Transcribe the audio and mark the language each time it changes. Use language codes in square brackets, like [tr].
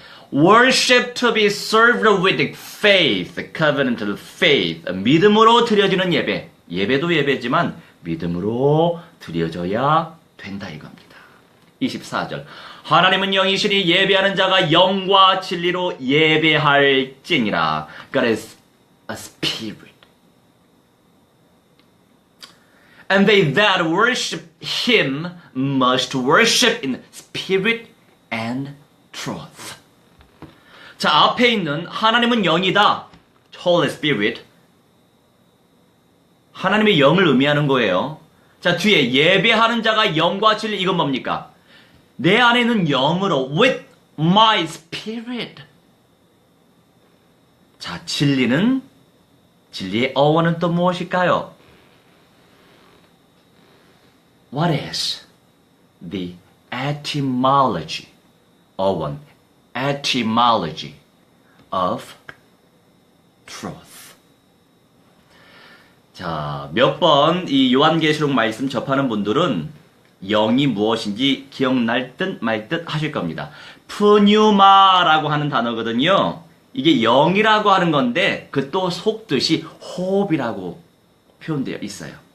[en] Worship to be served with faith, covenantal faith. [ko] 믿음으로 드려지는 예배. 예배도 예배지만 믿음으로 드려져야 된다 이겁니다. 24절. 하나님은 영이시니 예배하는 자가 영과 진리로 예배할지니라. [en] God is a spirit. And they that worship him must worship in spirit and truth. [ko] 자, 앞에 있는 하나님은 영이다. [en] Holy Spirit. [ko] 하나님의 영을 의미하는 거예요. 자, 뒤에 예배하는 자가 영과 진리. 이건 뭡니까? 내 안에 있는 영으로 [en] with my spirit. [ko] 자, 진리의 어원은 또 무엇일까요? [en] What is the etymology? [ko] 어원, [en] etymology of truth. [ko] 자, 몇 번 이 요한계시록 말씀 접하는 분들은 영이 무엇인지 기억날 듯 말 듯 하실 겁니다. 푸뉴마라고 하는 단어거든요. 이게 영이라고 하는 건데 그 또 속뜻이 호흡이라고 표현되어 있어요.